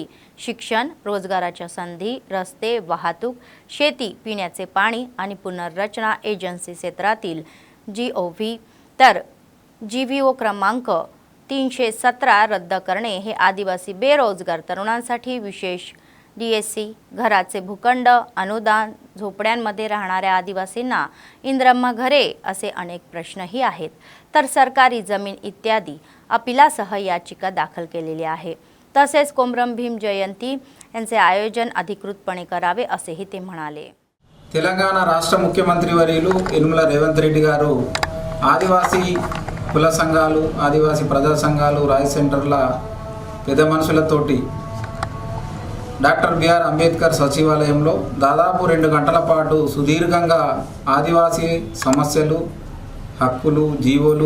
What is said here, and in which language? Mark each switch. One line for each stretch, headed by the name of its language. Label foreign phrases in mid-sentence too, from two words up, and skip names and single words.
Marathi: शिक्षण, रोजगाराच्या संधी, रस्ते, वाहतूक, शेती, पिण्याचे पाणी आणि पुनर्रचना एजन्सी क्षेत्रातील GOV तर GVO क्रमांक 317 रद्द करणे हे आदिवासी बेरोजगार तरुणांसाठी विशेष DSC, घराचे भूखंड, अनुदान, झोपड्यांमध्ये राहणाऱ्या आदिवासींना इंद्रम्मा घरे असे अनेक प्रश्नही आहेत। तर सरकारी जमीन इत्यादी अपिलासह याचिका दाखल केलेली आहे। तसेच कोमरम भीम जयंती यांचे आयोजन अधिकृतपणे करावे असेही ते म्हणाले।
Telugu: తెలంగాణ రాష్ట్ర ముఖ్యమంత్రి వర్యులు యనుమల రేవంత్ రెడ్డి గారు ఆదివాసీ కుల సంఘాలు, ఆదివాసీ ప్రజా సంఘాలు, రాయ్ సెంటర్ల పెద్ద మనుషులతోటి డాక్టర్ BR అంబేద్కర్ సచివాలయంలో దాదాపు 2 గంటల పాటు సుదీర్ఘంగా ఆదివాసీ సమస్యలు, హక్కులు, జీవోలు,